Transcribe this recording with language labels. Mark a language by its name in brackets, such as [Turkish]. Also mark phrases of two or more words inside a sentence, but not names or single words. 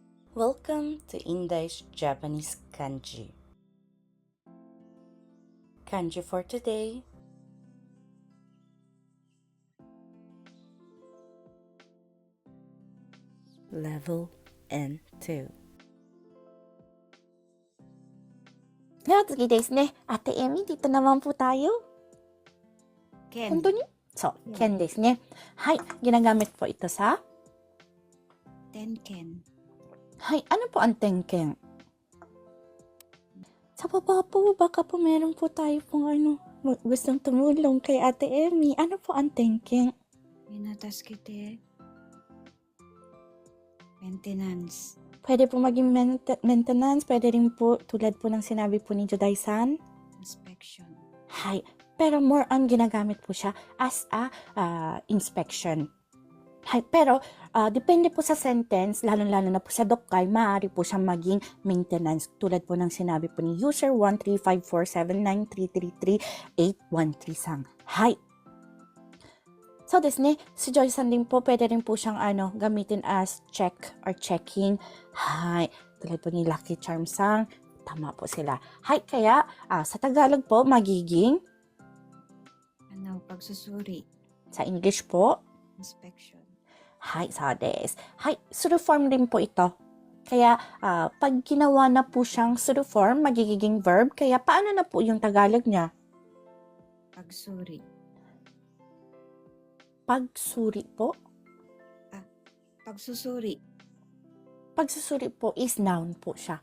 [English] Welcome to Indai's Japanese Kanji. Kanji for today. Level N2. [Japanese] では次ですね。 [Filipino] Ate Emmy, dito naman po tayo. [Japanese] Ken. 本当にそう、Ken ですね。 [Filipino] はい、ginagamit po ito sa [Japanese] Tenken. [Filipino] はい、ano po ang tenken? Sa baba po, baka po meron po tayo pong gustong tumulong kay Ate Emmy. Ano po ang tenken? [English] Minataskite. Maintenance. [Filipino] Pwede po maging maintenance, pwede rin po tulad po ng sinabi po ni Jodai-san. [English] Inspection. [Filipino] Hay, pero [English] more on [Filipino] ginagamit po siya [English] as a inspection. [Filipino] Hay, pero depende po sa sentence, lalo-lalo na po sa dokkay, maaari po siyang maging maintenance. Tulad po ng sinabi po ni user 1354793333813 Hay. So, [Japanese] ですね, [Filipino] si Joy-san din po, pwede rin po siyang gamitin as [English] check or checking. [Filipino] Hay, tulad po ni Lucky Charm-san, tama po sila. Hay, kaya sa Tagalog po, magiging pagsusuri. Sa English po, [English] Inspection. [Japanese] はい、そうです。はい, [Filipino] suru form din po ito. Kaya, pag ginawa na po siyang suru form, magiging verb. Kaya, paano na po yung Tagalog niya? Pagsuri. Pagsuri po? Pagsusuri. Pagsusuri po is noun po siya.